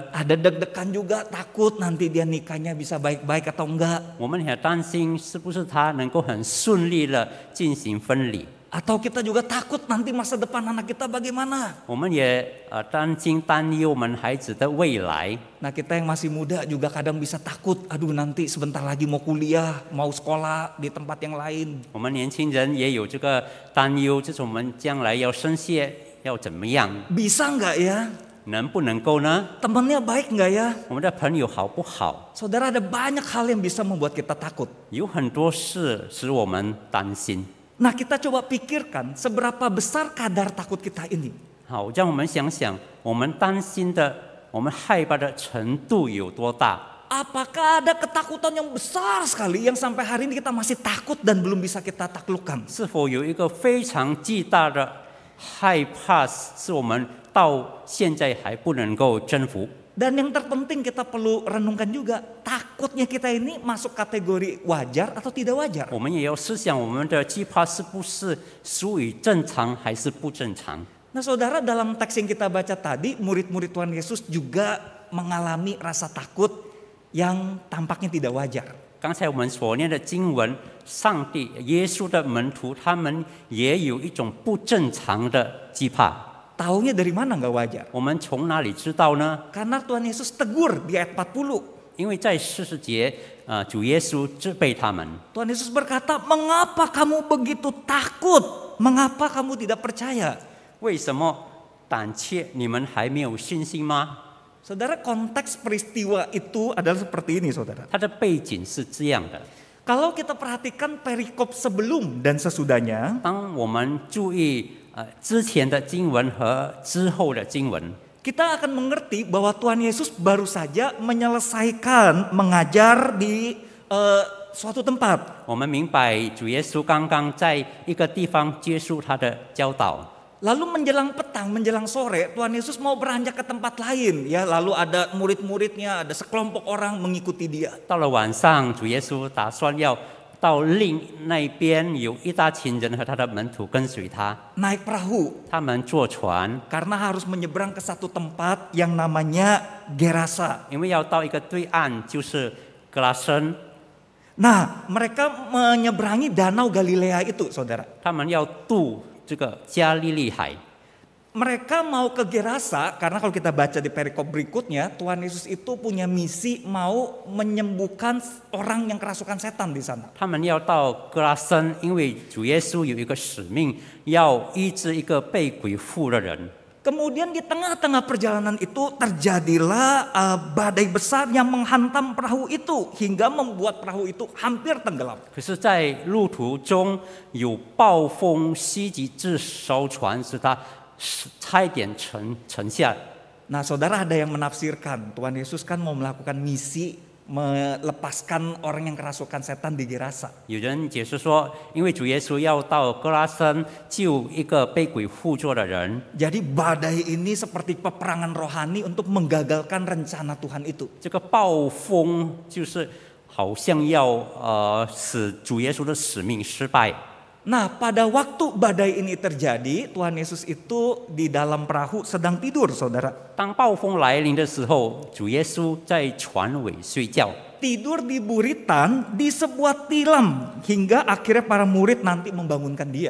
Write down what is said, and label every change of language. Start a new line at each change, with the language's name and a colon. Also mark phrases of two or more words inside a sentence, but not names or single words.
Indonesian: Ada deg-degan juga, takut nanti dia nikahnya bisa baik-baik atau enggak.
Chinese: 我们也担心是不是他能够很顺利的进行婚礼。
Indonesian: Atau kita juga takut nanti masa depan anak kita bagaimana.
Chinese: 我们也担忧我们孩子的未来。
Indonesian: Nah kita yang masih muda juga kadang bisa takut. Aduh nanti sebentar lagi mau kuliah, mau sekolah di tempat yang lain.
Chinese: 我们年轻人也有这个担忧，就是我们将来要升学要怎么样，
Indonesian: Bisa nggak ya?
Chinese: 能不能够呢？
Indonesian: Temannya baik nggak ya?
Chinese: 我们的朋友好不好？
Indonesian: Saudara, ada banyak hal yang bisa membuat kita takut.
Chinese: 有很多事使我们担心。
Indonesian: Nah kita coba pikirkan seberapa besar kadar takut kita ini.
Chinese: 好，让我们想想，我们担心的、我们害怕的程度有多大？
Indonesian: Apakah ada ketakutan yang besar sekali yang sampai hari ini kita masih takut dan belum bisa kita taklukkan?
Chinese: 是否有一个非常巨大的害怕，是我们到现在还不能够征服？
Indonesian: Dan yang terpenting kita perlu renungkan juga, takutnya kita ini masuk kategori wajar atau tidak wajar.
Chinese: 我们也要思想，我们的惧怕是不是属于正常还是不正常？
Indonesian: Nah saudara, dalam teks yang kita baca tadi, murid-murid Tuhan Yesus juga mengalami rasa takut yang tampaknya tidak wajar.
Chinese: 刚才我们所念的经文，上帝、耶稣的门徒，他们也有一种不正常的惧怕。
Indonesian: Taunya dari mana nggak wajar?
Chinese: 我们从哪里知道呢？
Indonesian: Karena Tuhan Yesus tegur di ayat 40.
Chinese: 因为在40节，主耶稣责备他们。
Indonesian: Tuhan Yesus berkata, mengapa kamu begitu takut? Mengapa kamu tidak percaya?
Chinese: 为什么胆怯？你们还没有信心吗？
Indonesian: Saudara, konteks peristiwa itu adalah seperti ini saudara.
Chinese: 它的背景是这样的：
Indonesian: Kalau kita perhatikan perikop sebelum dan sesudahnya,
Chinese: 当我们注意之前的经文和之后的经文，
Indonesian: kita akan mengerti bahwa Tuhan Yesus baru saja menyelesaikan mengajar di suatu tempat.
Chinese: 我们明白主耶稣刚刚在一个地方结束他的教导。
Indonesian: Lalu menjelang petang, menjelang sore, Tuhan Yesus mau beranjak ke tempat lain. Ya, lalu ada murid-muridnya, ada sekelompok orang mengikuti dia.
Chinese: 到了晚上，主耶稣打算要到另那边，有一大群人和他的门徒跟随他，
Indonesian: Naik perahu
Chinese: 他们坐船，
Indonesian: karena harus menyeberang ke satu tempat yang namanya Gerasa.
Chinese: 因为要到一个对岸，就是格拉森，
Indonesian: Nah, mereka menyeberangi Danau Galilea itu, saudara.
Chinese: 他们要渡这个加利利海。
Indonesian: Mereka mau ke Gerasa karena kalau kita baca di perikop berikutnya, Tuhan Yesus itu punya misi mau menyembuhkan orang yang kerasukan setan di sana.
Chinese: 他们要到格拉森，因为主耶稣有一个使命，要医治一个被鬼附的人。
Indonesian: Kemudian di tengah-tengah perjalanan itu terjadilah badai besar yang menghantam perahu itu hingga membuat perahu itu hampir tenggelam.
Chinese: 可是，在路途中有暴风袭击这艘船，使它差一点沉下。
Indonesian: Nah, saudara, ada yang menafsirkan Tuhan Yesus kan mau melakukan misi melepaskan orang yang kerasukan setan di Gerasa.
Chinese: 有人解释说，因为主耶稣要到格拉森救一个被鬼附着的人，
Indonesian: Jadi badai ini seperti peperangan rohani untuk menggagalkan rencana Tuhan itu.
Chinese: 这个暴风就是好像要使主耶稣的使命失败。
Indonesian: Nah, pada waktu badai ini terjadi, Tuhan Yesus itu di dalam perahu sedang tidur, saudara.
Chinese: 当暴风来临的时候，主耶稣在船尾睡觉，
Indonesian: Tidur di buritan di sebuah tilam hingga akhirnya para murid nanti membangunkan dia.